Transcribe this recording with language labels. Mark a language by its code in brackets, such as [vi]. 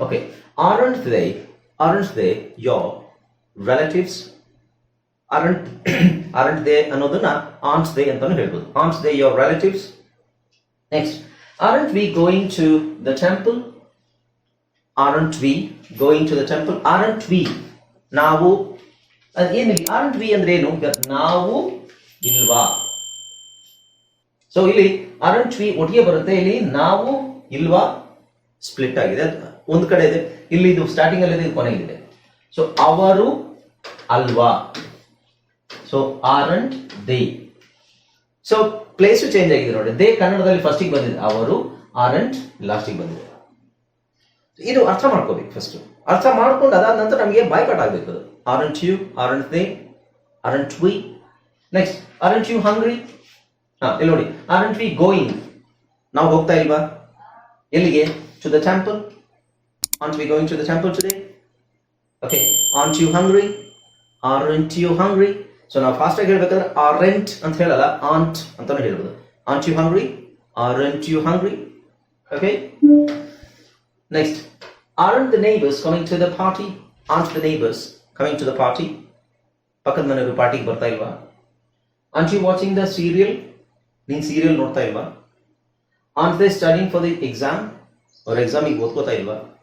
[en] Okay, aren't they your relatives? aren't they [kn] ಅನ್ನೋದನ್ನ aren't they ಅಂತಾನು ಹೇಳ್ಬೋದು. [en] aren't they your relatives? Next, aren't we going to the temple? aren't we going to the temple? aren't we [kn] ನಾವು, ಏನಿಲ್ಲ. aren't we ಅಂದ್ರೆ ಏನು, ನಾವು ಇಲ್ವಾ? So ಇಲ್ಲಿ [en] aren't we [kn] ಒಟ್ಟಿಗೆ ಬರುತ್ತೆ. ಇಲ್ಲಿ ನಾವು ಇಲ್ವಾ ಸ್ಪ್ಲಿಟ್ ಆಗಿದೆ, ಒಂದು ಕಡೆ ಇದೆ, ಇಲ್ಲಿ ಇದು ಸ್ಟಾರ್ಟಿಂಗ್ ಅಲ್ಲಿ ಇದೆ, ಕೊನೆಗಿದೆ. ಸೊ ಅವರು ಅಲ್ವಾ? So [en] Aren't they. [kn] So place change ಆಗಿದೆ ನೋಡಿ. ದೇ ಕನ್ನಡದಲ್ಲಿ ಫಸ್ಟಿಗೆ ಬಂದಿದೆ, ಅವರು. ಆರಂಟ್ ಲಾಸ್ಟಿಗೆ ಬಂದಿದೆ. ಇದು ಅರ್ಥ ಮಾಡ್ಕೋಬೇಕು ಫಸ್ಟ್. ಅರ್ಥ ಮಾಡ್ಕೊಂಡು ಅದಾದ ನಂತರ ನಮಗೆ ಬಾಯ್ಕಾಟ್ ಆಗ್ಬೇಕು ಅದು. [en] Aren't you, aren't they, aren't we. Next, aren't you hungry? [kn] ಇಲ್ಲಿ ನೋಡಿ, [en] Aren't we going? [kn] ನಾವು ಹೋಗ್ತಾ ಇಲ್ವಾ ಎಲ್ಲಿಗೆ? [en] To the temple. Aren't we going to the temple today? Okay, aren't you hungry? Aren't you hungry? [kn] So ನಾವು fast ಆಗಿ ಹೇಳ್ಬೇಕಾದ್ರೆ aren't ಅಂತ ಹೇಳಲ್ಲ, aren't ಅಂತಾನೆ ಹೇಳ್ಬೋದು. [en] Aren't you hungry? Aren't you hungry? Okay. Next, aren't the neighbors coming to the party? Aren't the neighbors coming to the party? [kn] ಪಕ್ಕದ ಮನೆಯವರು ಪಾರ್ಟಿಗೆ ಬರ್ತಾ ಇಲ್ವಾ? [en] Aren't you watching the serial? [kn] ನೀನ್ ಸೀರಿಯಲ್ ನೋಡ್ತಾ ಇಲ್ವಾ? [en] Aren't they studying for the exam? [kn] ಅವ್ರ ಎಕ್ಸಾಮಿಗೆ ಓದ್ಕೋತಾ ಇಲ್ವಾ?